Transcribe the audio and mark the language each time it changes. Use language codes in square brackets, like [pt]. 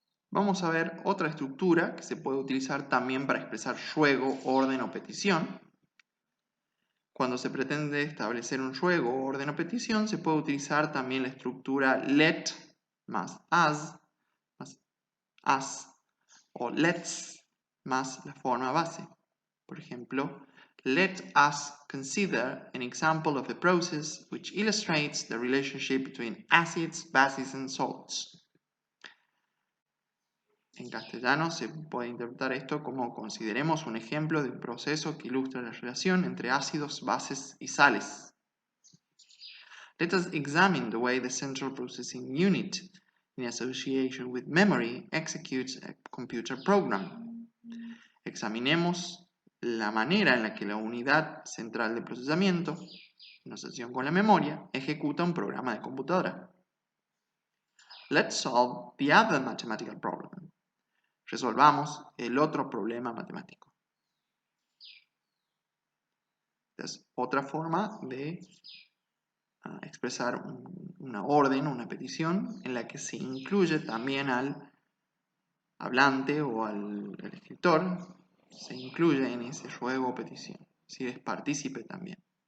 [es] Vamos a ver otra estructura que se puede utilizar también para expresar ruego, orden o petición. Cuando se pretende establecer un ruego, orden o petición, se puede utilizar también la estructura let más as o let's más la forma base. Por ejemplo, [en] Let us consider an example of a process which illustrates the relationship between acids, bases, and salts. [es] En castellano se puede interpretar esto como consideremos un ejemplo de un proceso que ilustra la relación entre ácidos, bases y sales. [en] Let us examine the way the central processing unit, in association with memory, executes a computer program. [es] Examinemos la manera en la que la unidad central de procesamiento, en asociación con la memoria, ejecuta un programa de computadora. [en] Let's solve the other mathematical problem. [es] Resolvamos el otro problema matemático. Es otra forma de expresar una orden, una petición, en la que se incluye también al hablante o al escritor, se incluye en ese ruego o petición, si es partícipe también.